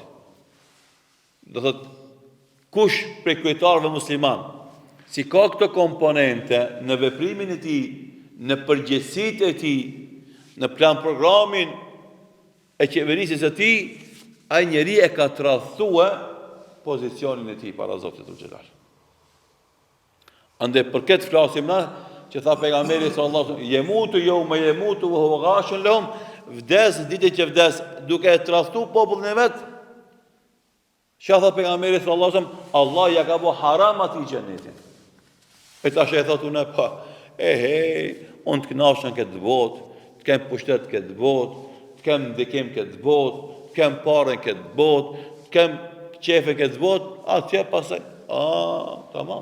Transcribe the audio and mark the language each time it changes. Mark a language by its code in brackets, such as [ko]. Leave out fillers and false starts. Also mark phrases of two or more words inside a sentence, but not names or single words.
[sq] Do thot, kush prej kryetarëve musliman, si ka këto komponente në veprimin e tij, në përgjegjësitë e tij, në plan programin e qeverisjes së tij, ai njeri e ka tradhtuar pozicionin e tij para Zotit të Xhelal. Ande për këtë flasim na, që tha pejgamberi [ar] صلى الله عليه وسلم, يموت يوم يموت وهو غاش لهم, [sq] vdes ditën që vdes, duke e tradhtu popullin e vet. Çka tha pejgamberi [ar] صلى الله عليه وسلم, [sq] Allah ja ka bë haram atij xhenetin. E tash e thotë unë pa, unë të kënaqem këtë botë, të kem pushtet këtë botë, të kem ndikim këtë botë, të kem parën këtë botë, të kem qefe këtë botë, atje pasaj, tamam.